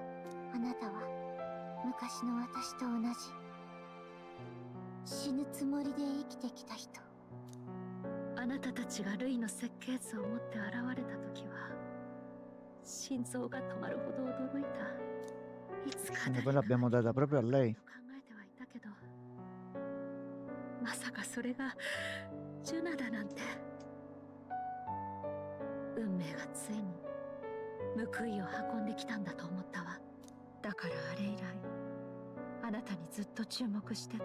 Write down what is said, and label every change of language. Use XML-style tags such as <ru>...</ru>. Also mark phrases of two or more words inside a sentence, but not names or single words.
<ja>あなたは昔の私と同じ死ぬつもりで生きてきた人。あなたたちがルイの設計図を持って現れた時は心臓が止まるほど驚いた。いつか</ja> <it>Quindi poi l'abbiamo data proprio a lei.</it> <ja>考えてはいたけど、まさかそれがジュナだなんて。運命がついに報いを運んできたんだと思ったわ。だからあれ以来あなたにずっと注目してた。</ja>